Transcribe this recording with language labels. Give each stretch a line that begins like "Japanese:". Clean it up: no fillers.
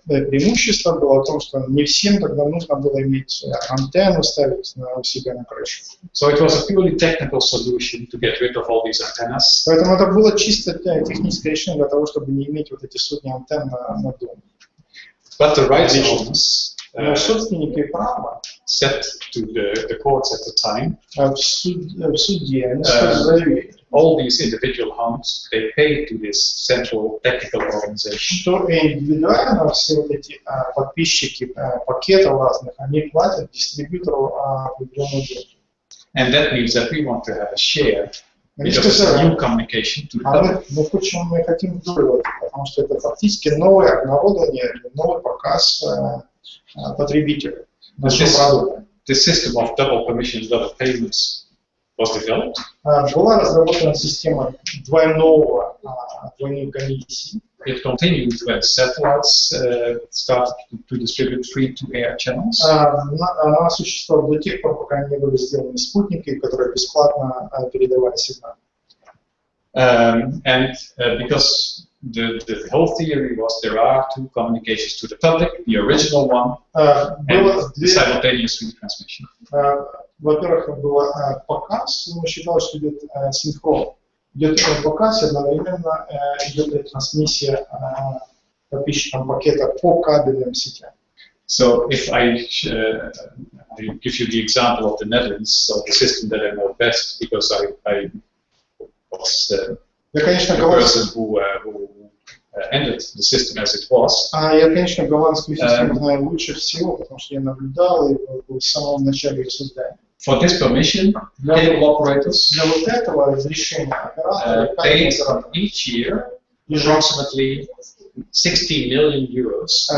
Russian: Преимущество было в том, что не всем тогда нужно было иметь антенну ставить у себя на крышу.
English: So it was a purely technical solution to get rid of all these antennas.
Russian: Поэтому это было чисто техническое решение для того, чтобы не иметь вот эти сотни антенн на доме.
English: But the rights owners
Russian: собственники права
English: said to the courts at the time,
Russian: в суде они заявили,
English: all these individual homes, they pay to this central technical organization.
Russian: Что индивидуально все вот эти подписчики пакетов разных, они платят дистрибьютору определенную деньги.
English: And that means that we want to have a share because it's a new communication to the public.
Russian: Мы хотим долю, потому что это фактически новое обнародование, новый показ потребителю нашего продукта.
English: The system of double permissions, double payments was developed.
Russian: Была разработана система двойной комиссии.
English: It continued when satellites started to distribute free-to-air channels.
Russian: Она существовала до тех пор, пока не были сделаны спутники, которые бесплатно передавали сигнал.
English: And because the whole theory was there are two communications to the public, the original one and the simultaneous retransmission.
Russian: Во-первых, был показ, мы считали, что идет синхрон. Идет показ, и одновременно идет ретрансмиссия подписчикам пакета по кабельным сетям.
English: So if I give you the example of the Netherlands, so the system that I know best, because I was the person who ended the system as it was.
Russian: Я, конечно, голландскую систему знаю лучше всего, потому что я наблюдал и был в самом начале их создания.
English: For this permission, cable operators
Russian: для вот этого разрешения оператора
English: paid each year approximately 60 million euros